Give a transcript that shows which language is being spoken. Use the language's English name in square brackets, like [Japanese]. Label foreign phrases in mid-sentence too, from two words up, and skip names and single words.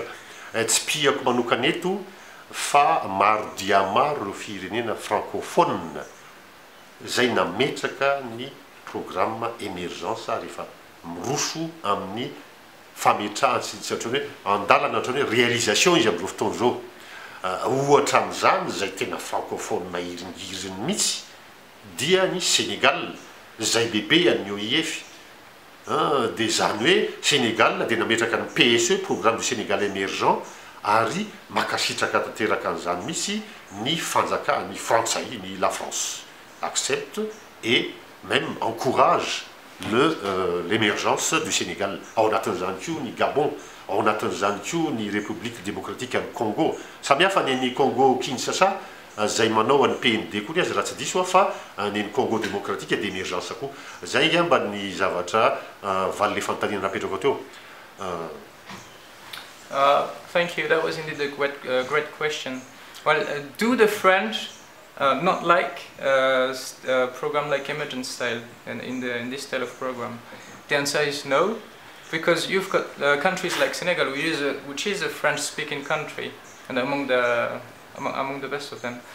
[Malagasy] Tsy piako manokana eto fa maro dia maro ireo firenena francophone zay nametraka ny [French] programme émergence [Malagasy] rehefa miroso amin'ny fametrahany sy ohatran'ny hoe andalana ohatran'ny hoe réalisation izy amin'izao fotoana izao. Ohatra amin'izany zay tena francophone iringiriny mihitsy dia ny Sénégal zay bebe any OIF. Dia zany hoe Sénégal dia nametraka ny PSE, programme du Sénégal émergent, ary makasitraka tanteraka an'izany misy ny fanjakany frantsay, ny [French] la France accepte et même encourage l'émergence du Sénégal. [Malagasy] Ao anatin'izany koa ny Gabon, ao anatin'izany koa ny République démocratique du Congo. Samihafa ny Congo Kinshasa zay manao any PND koa azy raha tsy diso fa ny Congo démocratique d'émergence koa. Zay ngamba ny zavatra valo le fanontaniana napetrako teo. [English] Thank you. That was indeed a great question. Well, do the French not like a program like Emergence style in this style of program? The answer is no, because you've got countries like Senegal, which is a French-speaking country, and among the best of them.